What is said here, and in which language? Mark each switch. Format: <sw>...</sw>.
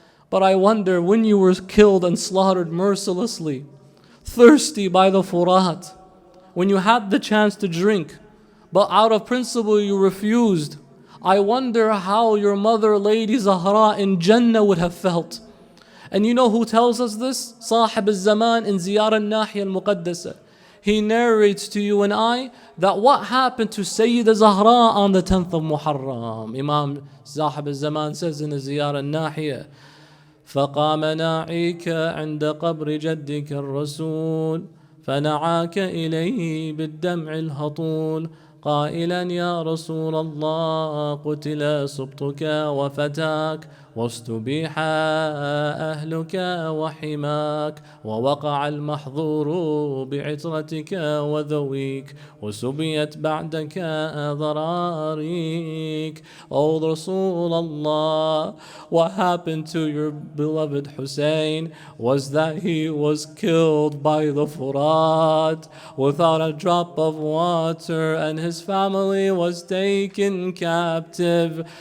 <en>But I wonder, when you were killed and slaughtered mercilessly, thirsty by the Furat, when you had the chance to drink, but out of principle you refused, I wonder how your mother, Lady Zahra in Jannah would have felt. And you know who tells us this? Sahib al-Zaman in Ziyar al-Nahiya al-Muqaddasa. He narrates to you and I that what happened to Sayyida Zahra on the 10th of Muharram. Imam Sahib al-Zaman says in the Ziyar al-Nahiya,</en> <ar>فقام ناعيك عند قبر جدك الرسول فنعاك إليه بالدمع الهطول قائلا يا رسول الله قتل سبطك وفتاك واستبيح أهلك وحماك ووقع المحظور بعترتك وذويك وسبيت بعدك ذراريك.</ar> <en>O Rasulullah, what happened to your beloved Hussein was that he was killed by the Furat without a drop of water, and his family was taken captive.</en>